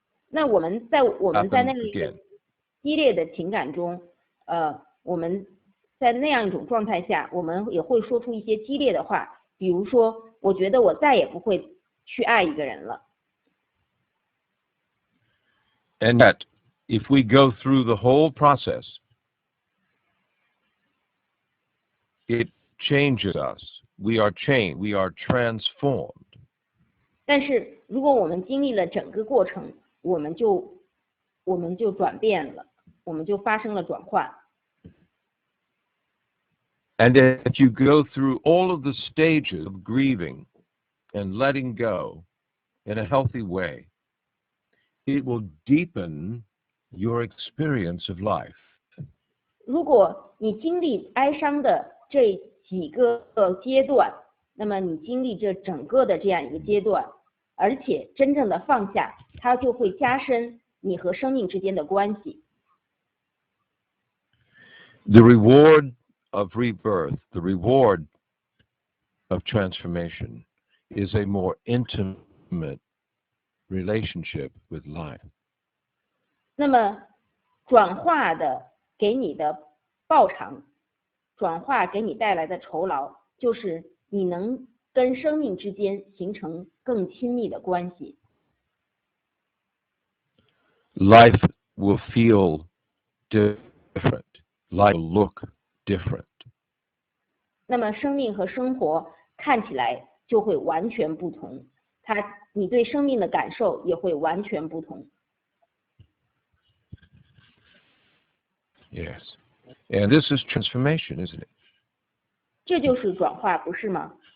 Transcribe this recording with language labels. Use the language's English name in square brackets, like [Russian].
[Chinese] 那我们在那个激烈的情感中，我们在那样一种状态下，我们也会说出一些激烈的话，比如说，我觉得我再也不会去爱一个人了。 [English] And yet, if we go through the whole process, it changes us. We are changed. We are transformed. [Chinese] 但是如果我们经历了整个过程，我们就转变了，我们就发生了转化。 [English] And if you go through all of the stages of grieving and letting go in a healthy way, it will deepen your experience of life. [Chinese] 如果你经历哀伤的这几个阶段，那么你经历这整个的这样一个阶段，而且真正的放下，它就会加深你和生命之间的关系。 [English] The reward of rebirth, the reward of transformation, is a more intimate relationship with life. [Chinese] 那么转化的给你的报偿，转化给你带来的酬劳，就是你能跟生命之间形成更亲密的关系。 [English] Life will feel different. Life will look different. [Chinese] 那么生命和生活看起来就会完全不同，你对生命的感受也会完全不同。 [English] Yes. And this is transformation, isn't it? [Chinese] 这就是转化，不是吗？